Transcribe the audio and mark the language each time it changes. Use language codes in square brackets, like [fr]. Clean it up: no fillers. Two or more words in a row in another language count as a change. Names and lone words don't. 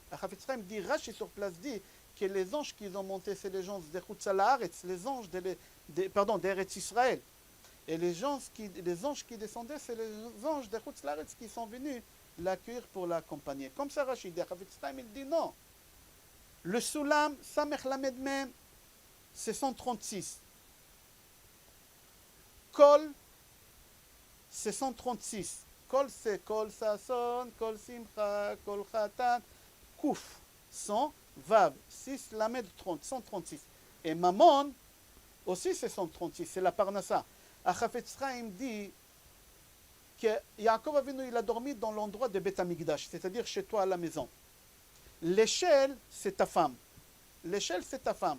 [fr] Chafetz Chaim dit, Rashi sur place dit que les anges qui ont monté, c'est les anges de [he] חוץ הארץ, [fr] les anges d'Eretz Israël. Et les anges qui descendaient, c'est les anges de [he] חוץ הארץ [fr] qui sont venus l'accueillir pour l'accompagner. Comme ça, Rachid dit, Chafetz Chaim, il dit non. Le Soulam, [he] סמך למד מם, c'est 136. [fr] Kol, c'est 136. [he] Kol, c'est קול ששון, קול שמחה, קול חתן, קוף, 100. Vav, 6, Lamed, 30, 136. [fr] Et Mammon, aussi c'est 136, c'est la Parnassa. Chafetz Chaim dit que Yaakov Avinu, il a dormi dans l'endroit de Beth Amikdash, c'est-à-dire chez toi à la maison. L'échelle, c'est ta femme. L'échelle, c'est ta femme.